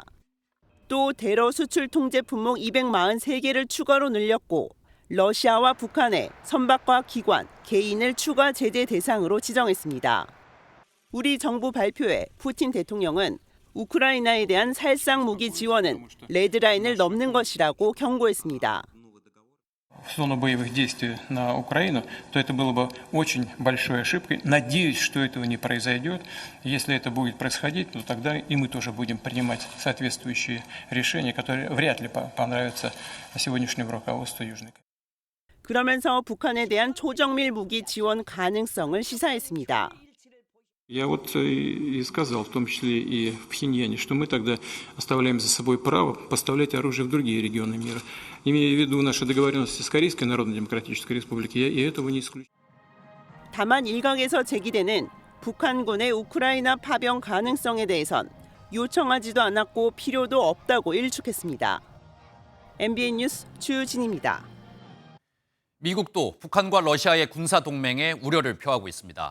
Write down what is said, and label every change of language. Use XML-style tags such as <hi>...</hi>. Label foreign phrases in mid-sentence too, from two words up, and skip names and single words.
<ko>또 대러 수출 통제 품목 243개를 추가로 늘렸고 러시아와 북한의 선박과 기관, 개인을 추가 제재 대상으로 지정했습니다. 우리 정부 발표에 푸틴 대통령은 우크라이나에 대한 살상 무기 지원은 레드라인을 넘는 것이라고 경고했습니다.</ko> <ru>в зону боевых действий на Украину, то это было бы очень большой ошибкой. Надеюсь, что этого не произойдет. Если это будет происходить, то тогда и мы тоже будем принимать соответствующие решения, которые вряд ли понравятся сегодняшнему руководству Южной Кореи.</ru> <ko>그러면서 북한에 대한 초정밀 무기 지원 가능성을 시사했습니다.</ko> <ru>Я вот и сказал, в том числе и в Пхеньяне, что мы тогда оставляем за собой право поставлять оружие в другие регионы мира. Имея в виду наши договоренности с Корейской Народно-Демократической Республикой, я и этого не исключаю.</ru> <ko>다만 일각에서 제기되는 북한군의 우크라이나 파병 가능성에 대해선 요청하지도 않았고 필요도 없다고 일축했습니다. MBN 뉴스 주진입니다. 미국도 북한과 러시아의 군사 동맹에 우려를 표하고 있습니다.</ko>